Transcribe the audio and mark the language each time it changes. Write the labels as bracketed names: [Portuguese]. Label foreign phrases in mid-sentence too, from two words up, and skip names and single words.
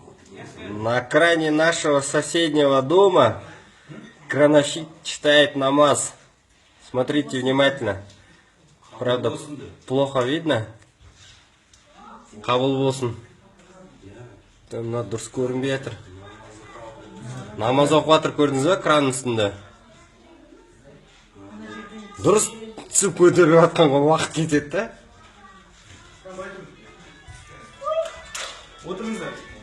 [Russian] На окраине нашего соседнего дома крановщик читает намаз. Смотрите внимательно. Правда, плохо видно. [Kazakh] Кабыл болсын. Мына дұрыс көрінбей жатыр. Намаз оқып жатыр, көрдіңіз бе кранның үстінде? Дұрыс түсіп көтеріп жатқанға уақыт кетеді да. Отырыңыздар.